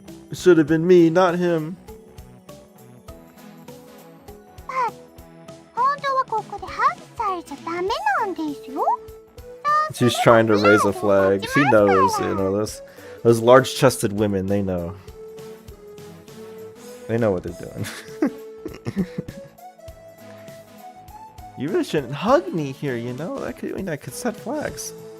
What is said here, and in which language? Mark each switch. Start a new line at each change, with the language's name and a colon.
English: It should have been me, not him.
Japanese: 本当はここでハグされちゃダメなんですよ。
English: She's trying to raise a flag. She knows, you know, those large-chested women, they know. They know what they're doing. You really shouldn't hug me here, you know? That could set flags.